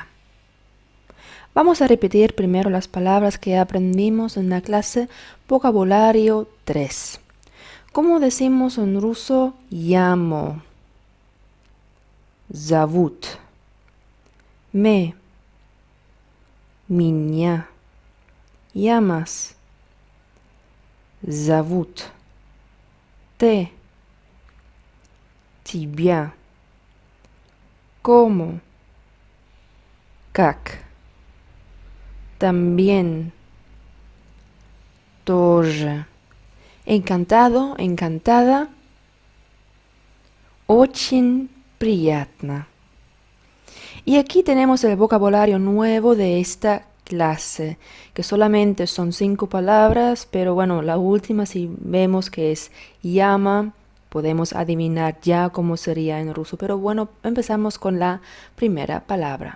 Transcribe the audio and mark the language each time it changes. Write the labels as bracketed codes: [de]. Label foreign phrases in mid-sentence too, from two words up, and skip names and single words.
[es] Vamos a repetir primero las palabras que aprendimos en la clase vocabulario 3. ¿Cómo decimos en ruso llamo? [ru] Zовут. Me. Меня. Llamas. Зовут. Te. Тебя. [es] ¿Cómo? [ru] Как. También. [es] Тоже. Encantado, encantada. [ru] Очень приятно. [es] Y aquí tenemos el vocabulario nuevo de esta clase, que solamente son 5 palabras, pero bueno, la última si vemos que es llama, podemos adivinar ya cómo sería en ruso. Pero bueno, empezamos con la primera palabra.